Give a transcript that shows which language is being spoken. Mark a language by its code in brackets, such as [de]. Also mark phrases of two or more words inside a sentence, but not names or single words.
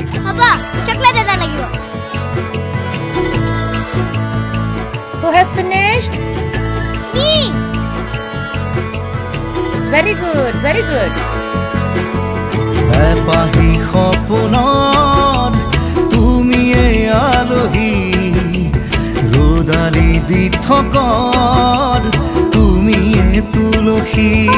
[as] हबा चॉकलेट এটা লাগিব [en] Who has finished? Me. Very good, very good. [as] পাহি সপোনৰ তুমি আলহী ৰোদালি দি থকৰ তুমি তুলসী